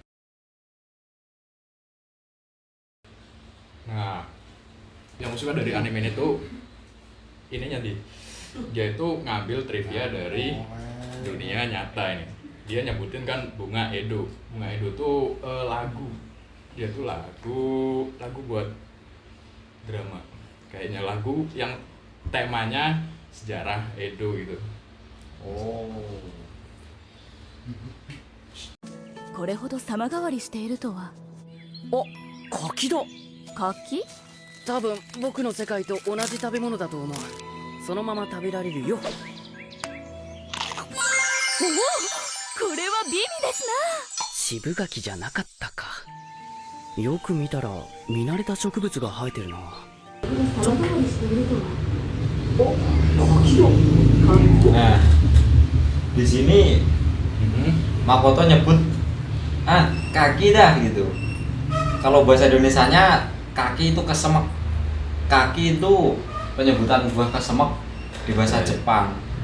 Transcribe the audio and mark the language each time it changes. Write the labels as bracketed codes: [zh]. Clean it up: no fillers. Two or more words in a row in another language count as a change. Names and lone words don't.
[id] Nah, yang aku suka dari anime ini tuh ininya dia itu ngambil trivia dari dunia nyata ini. Dia nyebutin kan bunga Edo. Bunga Edo tuh lagu. Dia tuh lagu buat drama. Kayaknya lagu yang temanya sejarah Edo gitu. Oh. [ja] これほど様変わりしているとは。柿だ。柿？多分僕の世界と同じ食べ物だと思う。そのまま食べられるよ。おお、これは美味です渋柿じゃなかったか。よく見たら見慣れた植物が生えてるな。 [id] Nah, di sini Makoto nyebut kaki dah gitu. Kalau bahasa Indonesianya kaki itu kesemek. Kaki itu penyebutan buah kesemek di bahasa Jepang.